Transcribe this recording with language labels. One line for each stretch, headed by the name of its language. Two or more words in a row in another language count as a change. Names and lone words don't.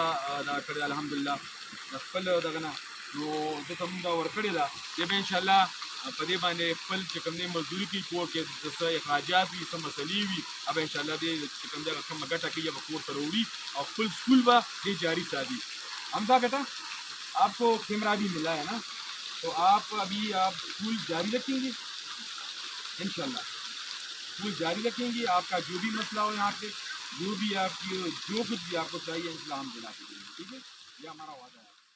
Pashto: کړې الحمدلله د خپل دغه نه نو دته مونږ دا ورکړې ده بیا به انشاءالله په دې باندې خپل چې کوم دی مزدوري کوي کور کې څه اخراجات وي څه مسلې وي هغه انشاءالله دې چې کوم دی هغه کومه ګټه کوي به کور ته راوړي او خپل سکول به دې جاری ساتي
Urdu: حمزه بیٹا آپ کو کیمرہ بھی ملا ہے نا تو آپ ابھی سکول جاری رکھیں گے انشاءاللہ سکول جاری رکھیں گے آپ کا جو بھی مسئلہ ہو یہاں پہ جو بھی آپ کی جو کچھ بھی آپ کو چاہیے انتظام دلا دیں گے ٹھیک ہے یہ ہمارا وعدہ ہے.